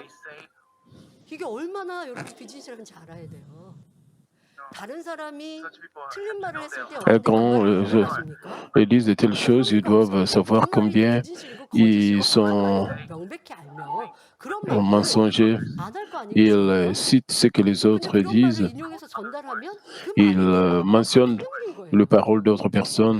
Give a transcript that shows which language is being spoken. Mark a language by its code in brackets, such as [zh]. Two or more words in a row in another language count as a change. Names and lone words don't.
[ko] 이게 얼마나 여러분 비진실한지 알아야 돼요. 다른 사람이 틀린 말을 했을 때 [fr] quand ils disent de telles choses, ils doivent savoir combien ils sont mensongers. Ils citent ce que les autres disent. Ils mentionnent les paroles d'autres personnes.